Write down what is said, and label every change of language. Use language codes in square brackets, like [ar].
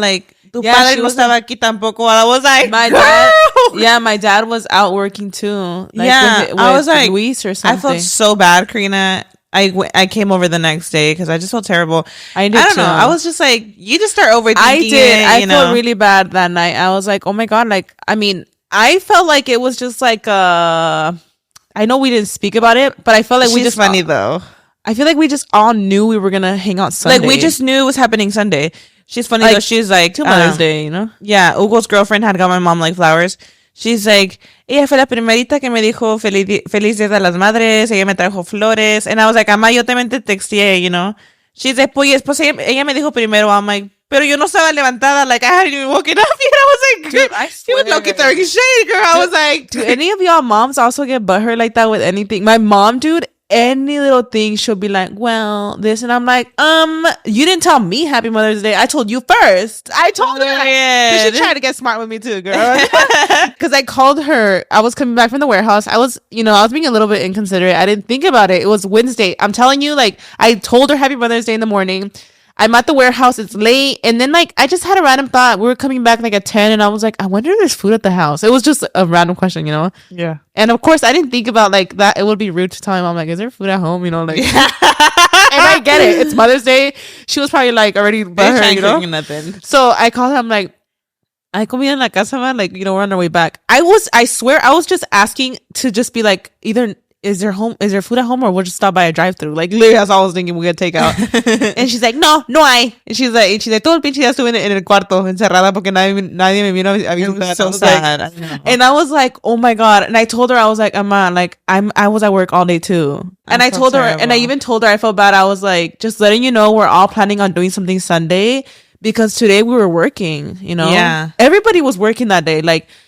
[en] Like, [es] tu padre no estaba aquí tampoco. [en] I was like, my dad. Yeah, my dad was out working too. Like, with I was like, Luis or something. I felt so bad, Karina. I came over the next day because I just felt terrible. I don't know. I was just like, you just start overthinking. I did. I felt really bad that night. I was like, oh my god. Like, I mean, I felt like it was just like I know we didn't speak about it, but I felt like we just funny though. I feel like we just all knew we were gonna hang out Sunday. Like we just knew it was happening Sunday. She's funny though. She's like, to Mother's Day, you know? Yeah, Hugo's girlfriend had got my mom like flowers. She's like, [es] ella fue la primerita que me dijo feliz Día de las Madres. Ella me trajo flores. [en] And I was like, [es] Ama, yo también te texteé, [en] you know? She's like, [es] pues ella me dijo primero. [en] I'm like, [es] pero yo no estaba levantada. [en] Like, I hadn't even woken up yet. I was like, dude, I swear. She was low-key throwing shade, girl. I was like, do any of y'all moms also get butthurt like that with anything? My mom, dude, any little thing she'll be like, well, this, and I'm like, you didn't tell me Happy Mother's Day. I told you first. I told her. You should try to get smart with me too, girl. Because I called her. I was coming back from the warehouse. I was being a little bit inconsiderate. I didn't think about it. It was Wednesday. I'm telling you, like, I told her Happy Mother's Day in the morning. I'm at the warehouse. It's late. And then, like, I just had a random thought. We were coming back, like, at 10. And I was like, I wonder if there's food at the house. It was just a random question, you know? Yeah. And, of course, I didn't think about, like, that. It would be rude to tell my mom, like, is there food at home? You know, like. And I get it. It's Mother's Day. She was probably, like, already butthurt, you know? Nothing. So I called her. I'm like, [es] hay comida en la casa, [en] man? Like, you know, we're on our way back. I swear, I was just asking to just be like, either is there food at home, or we'll just stop by a drive-thru? Like, literally, that's all I was thinking, we're gonna take out. And she's like, [es] no hay. [en] And she's like, [es] todo el pinche día estuve en el cuarto encerrada porque nadie me vino a visitar. [en] So sad. Like, and I was like, oh my god. And I told her, I was like, Ama, like, I was at work all day too. And I told her, and I even told her I felt bad. I was like, just letting you know, we're all planning on doing something Sunday because today we were working, you know? Yeah. Everybody was working that day. Like,